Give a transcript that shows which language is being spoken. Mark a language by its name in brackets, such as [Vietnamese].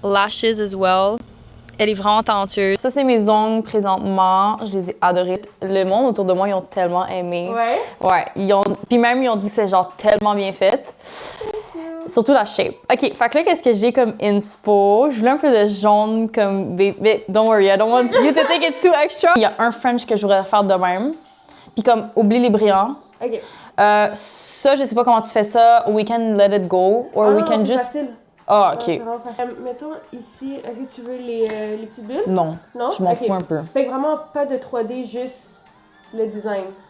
[English] Lashes as well. [French] Elle est vraiment talentueuse. Ça, c'est mes ongles présentement. Je les ai adorés. Le monde autour de moi, ils ont tellement aimé. Ouais? Ouais. Puis même, ils ont dit que c'est genre tellement bien fait. Surtout la shape. OK, fait que là, qu'est-ce que j'ai comme inspo? Je voulais un peu de jaune comme... [English] Mais don't worry, I don't want you to think it's too extra. [French] Il y a un French que je voudrais faire de même. Puis comme, oublie les brillants. OK. Ça, je sais pas comment tu fais ça. [English] We can let it go. Or we can just. [French] Facile. Ah, ok. C'est vraiment facile. Mettons ici, est-ce que tu veux les petites bulles? Non. Non? Je m'en Ok. fous un peu. Fait que vraiment pas de 3D, juste le design.